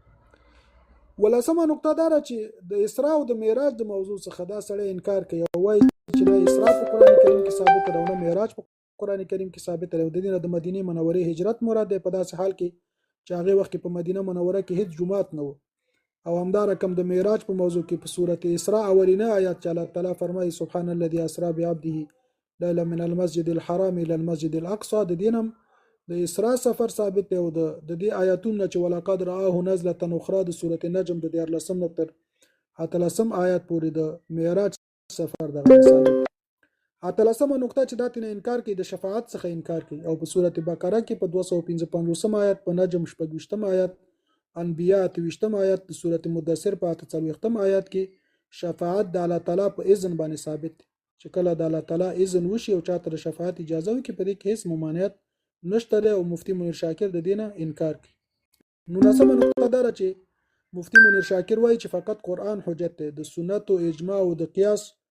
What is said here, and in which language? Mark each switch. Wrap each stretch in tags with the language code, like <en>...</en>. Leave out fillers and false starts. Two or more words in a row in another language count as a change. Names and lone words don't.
<ps>ولسمه نقطه دا چې د اسراء او د معراج د موضوع څخه دا سړی انکار کوي او وایي چې د اسراء په قران کریم کې ثابت ده او معراج په قران کریم کې ثابت ده د دینه د مدینه منورې هجرت مراد ده په داسې حال کې چې هغه وخت په مدینه منوره کې هیڅ جمعات نه و او همدا رقم د معراج په موضوع کې په سورته اسراء اولینه آیات چې الله تعالی فرمایي</ps> <ar>سبحان الذي اسرا بعبده ليلا من المسجد الحرام الى المسجد الاقصى</ar> <ps>د دینم د اسراء سفر ثابت دی او د دې آیاتونو چې</ps> <ar>ولقد رآه نزله اخرى</ar> <ps>د سورته نجم د 14 تر 13 آیات پورې د معراج سفر دغه ثابت 13 نقطه چې داتنه انکار کوي د شفاعت څخه انکار کوي او په سورته بقره کې په 255 آیات په نجم 28 آیات انبیاء 28 آیات د سورته مدثر په 43 آیات کې شفاعت د الله تعالی په اذن باندې ثابت چې کله د الله تعالی اذن وشي او چاته شفاعت اجازه وکړي په دې کې هیڅ ممانعت نشته او مفتی منیر شاکر د دینه انکار کوي نو نسمه نقطه دا چې مفتی منیر شاکر وایي چې فقط قران حجت دی د سنت او اجماع او د قیاس</ps>